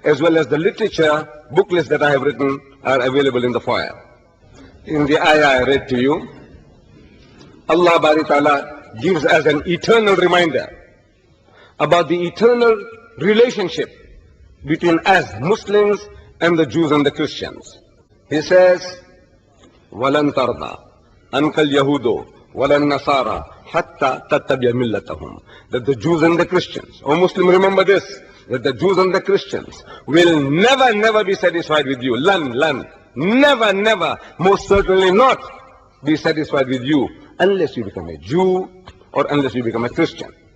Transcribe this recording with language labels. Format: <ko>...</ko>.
<en>As well as the literature, booklets that I have written are available in the foyer. In the ayah I read to you, Allah Bari Ta'ala gives us an eternal reminder about the eternal relationship between us Muslims and the Jews and the Christians. He says,</en> <ar>وَلَن تَرْضَى أَنْكَ الْيَهُودُ وَلَا النَّصَارَى حَتَّى تَتَّبِعَ مِلَّتَهُمْ.</ar> <en>That the Jews and the Christians, O Muslim, remember this, that the Jews and the Christians will never be satisfied with you. Never, most certainly not be satisfied with you unless you become a Jew or unless you become a Christian.</en>